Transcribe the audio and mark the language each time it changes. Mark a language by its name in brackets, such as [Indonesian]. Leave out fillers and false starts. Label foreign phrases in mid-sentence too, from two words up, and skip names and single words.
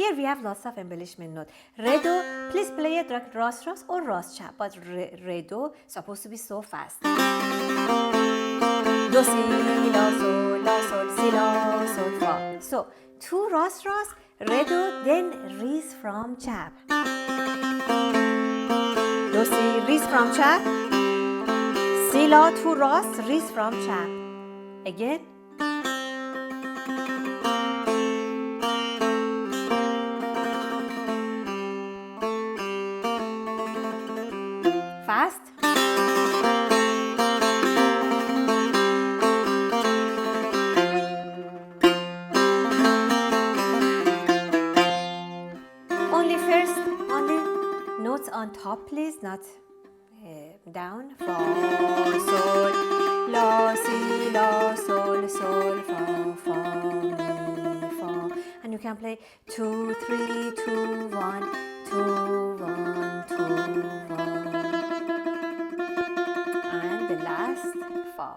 [English] Here we have lots of embellishment note. Re, do, please play it like ras, or ras, cha. But re, do, supposed to be so fast. Do, si, la, sol, si, la, sol, fa. So, two ras, re, do, then ris from chap. Do, si, ris from chap. Si, la, two ras, ris from chap. Again. Fast. Only notes on top, please, not down. Fa, sol, la, si, la, sol, fa, mi, fa. And you can play 2, 3, 2, 1, 2, 1, 2, 1. And the last, fa.